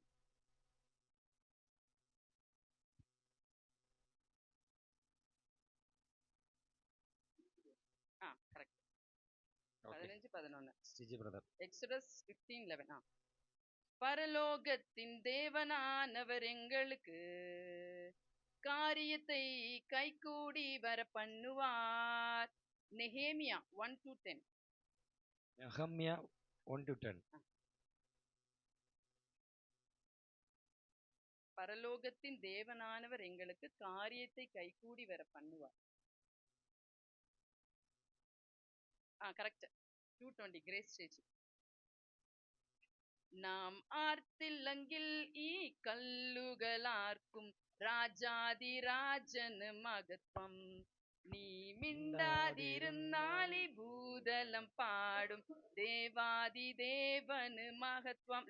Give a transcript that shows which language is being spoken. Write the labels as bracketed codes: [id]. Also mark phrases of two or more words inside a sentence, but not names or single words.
[ta] கரெக்ட். 15-11. எக்ஸோடஸ் 15-11. பரலோகத்தின் தேவனானவர் எங்களுக்கு காரியங்களை காரியத்தை கைகூடி வர பண்ணுவார். நெஹேமியா 1 to 10. [ml] നെഹമ്യ 1 to 10. [ta] பரலோகத்தின் தேவனானவர் எங்களுக்கு காரியத்தை கைகூடி வர பண்ணுவார். கரெக்ட். 220 கிரேஸ் ചേച്ചി. [ml] നാം ആർത്തില്ലെങ്കിൽ ഈ കല്ലുകളാർക്കും രാജാതിരാജന് മഹത്വം. നീ മിണ്ടാതിരുന്നാൽ ഈ ഭൂതലം പാടും ദേവാദിദേവന് മഹത്വം.